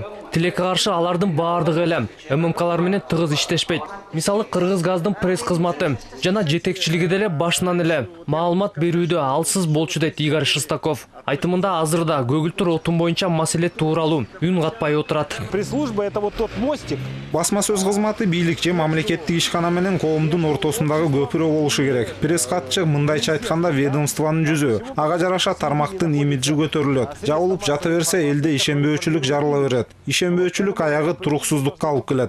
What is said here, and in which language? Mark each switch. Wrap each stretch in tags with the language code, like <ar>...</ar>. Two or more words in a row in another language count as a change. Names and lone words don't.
<ky>Тилекке каршы алардын баардыгы эле ММКлар менен тыгыз иштешпейт. Мисалы, Кыргыз газдын пресс кызматы жана жетекчилиги деле башынан эле маалымат берүүдө алсыз болчу дейт Игорь Шестаков. Айтымында азырда көгүлтүр отун боюнча маселе тууралуу үн катпай отурат.</ky> <ru>Пресс-служба — это вот тот мостик.</ru> <ky>Басма сөз кызматы бийлик же мамлекеттик ишкана менен коомдун ортосундагы көпүрө болушу керек. Пресс катчы мындайча айтканда ведомствонун жүзү. Ага жараша тармактын имиджи көтөрүлөт. Жабылып жата берсе элде ишенбөөчүлүк жарыла берет. Ишенбөөчүлүк аягы туруксуздукка алып келет.</ky>